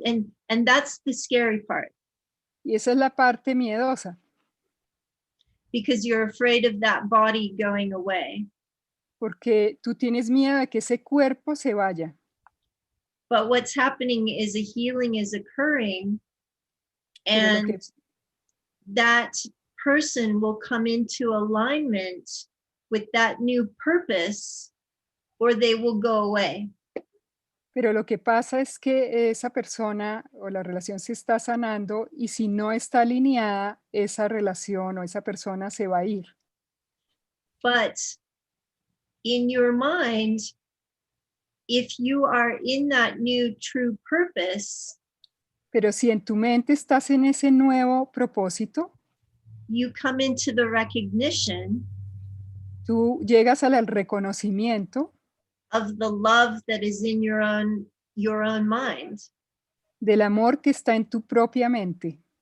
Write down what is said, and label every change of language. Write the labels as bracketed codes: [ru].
[en] And that's the scary part, [es] Y esa es la parte miedosa, [en] because you're afraid of that body going away. [es] porque tú tienes miedo de que ese cuerpo se vaya. [en] But what's happening is a healing is occurring, [es] Pero [en] and that person will come into alignment with that new purpose, or they will go away. [es] Pero lo que pasa es que esa persona o la relación se está sanando y si no está alineada, esa relación o esa persona se va a ir. [en] But in your mind, if you are in that new true purpose, [es] Pero si en tu mente estás en ese nuevo propósito, [en] you come into the recognition [es] tú llegas al reconocimiento [en] of the love that is in your own mind. [es] del amor que está en tu propia mente.